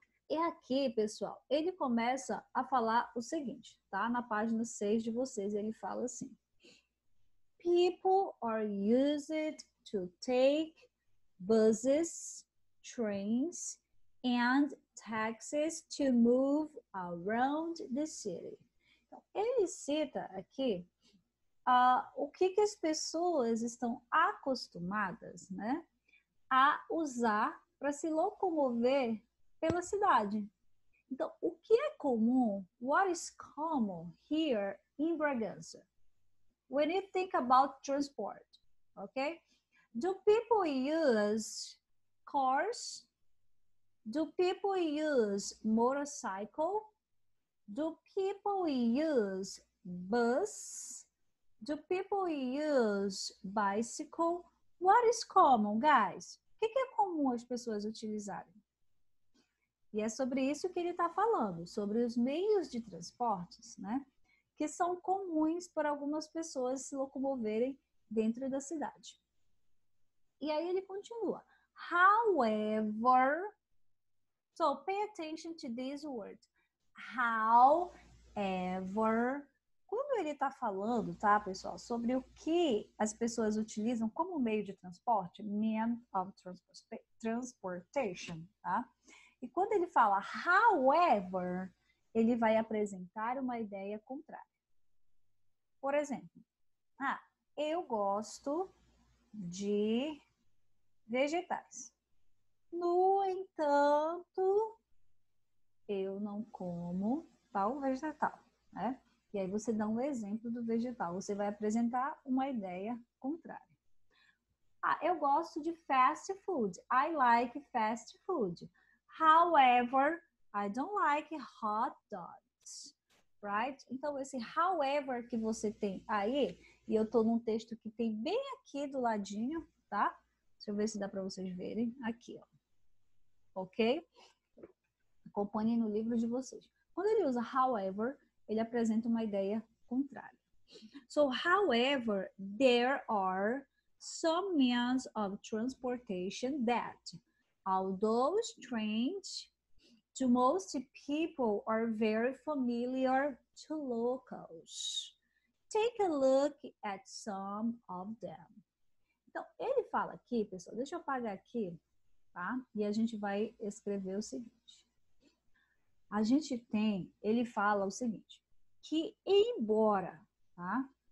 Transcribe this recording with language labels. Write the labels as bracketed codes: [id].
[pt] E aqui, pessoal, ele começa a falar o seguinte, tá? Na página 6 de vocês, ele fala assim. [en] People are used to take buses, trains, and taxis to move around the city. [pt] Então, ele cita aqui o que as pessoas estão acostumadas, né, a usar para se locomover pela cidade. Então, o que é comum? [en] What is common here in Bragança? When you think about transport, okay? Do people use cars? Do people use motorcycle? Do people use bus? Do people use bicycle? What is common, guys? [pt] O que é comum as pessoas utilizarem? E é sobre isso que ele está falando, sobre os meios de transportes, né? Que são comuns para algumas pessoas se locomoverem dentro da cidade. E aí ele continua. [en] However, so pay attention to this word. [pt] However, quando ele está falando, tá, pessoal, sobre o que as pessoas utilizam como meio de transporte, [en] mean of transportation, [pt] tá? E quando ele fala however, ele vai apresentar uma ideia contrária. Por exemplo, eu gosto de vegetais. No entanto, eu não como tal vegetal, né? E aí você dá um exemplo do vegetal. Você vai apresentar uma ideia contrária. Eu gosto de fast food. [en] I like fast food. However, I don't like hot dogs, right? [pt] Então, esse however que você tem aí, e eu tô num texto que tem bem aqui do ladinho, tá? Deixa eu ver se dá para vocês verem. Aqui, ó. Ok? Acompanhem no livro de vocês. Quando ele usa however, ele apresenta uma ideia contrária. [en] So, however, there are some means of transportation that, although strange to most people, are very familiar to locals. Take a look at some of them. [pt] Então, ele fala aqui, pessoal, deixa eu apagar aqui, tá? E a gente vai escrever o seguinte. A gente tem, ele fala o seguinte, que embora, tá?